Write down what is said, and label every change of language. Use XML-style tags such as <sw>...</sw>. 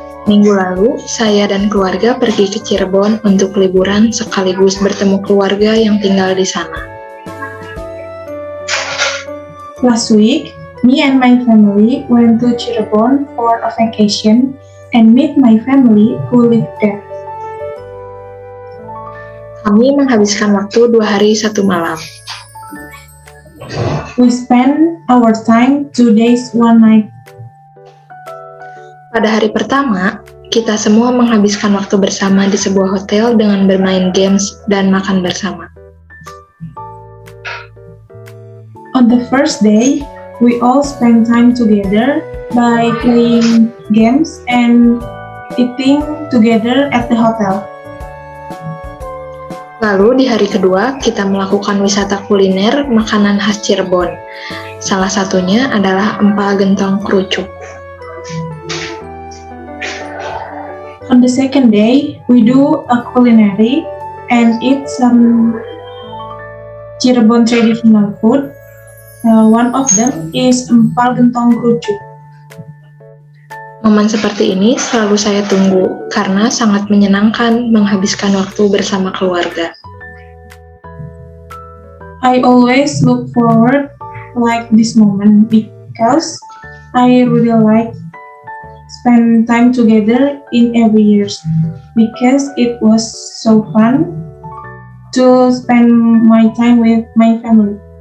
<id>Minggu lalu, saya dan keluarga pergi ke Cirebon untuk liburan sekaligus bertemu keluarga yang tinggal di sana.</id> <en>Last week, me and my family went to Cirebon for a vacation and meet my family who live there.</en> <id>Kami menghabiskan waktu 2 hari 1 malam.</id> <en>We spent our time 2 days 1 night.</en> <id>Pada hari pertama, kita semua menghabiskan waktu bersama di sebuah hotel dengan bermain games dan makan bersama.</id> <en>On the first day, we all spent time together by playing games and eating together at the hotel.</en> <id>Lalu di hari kedua, kita melakukan wisata kuliner makanan khas Cirebon. Salah satunya adalah empal gentong kerucuk.</id> <en>On the second day, we do a culinary and eat some Cirebon traditional food. One of them is empal gentong kerucuk.</en> <id>Momen seperti ini selalu saya tunggu karena sangat menyenangkan menghabiskan waktu bersama keluarga.</id> <en>I always look forward like this moment because I really like spend time together in every year because it was so fun to spend my time with my family.</en>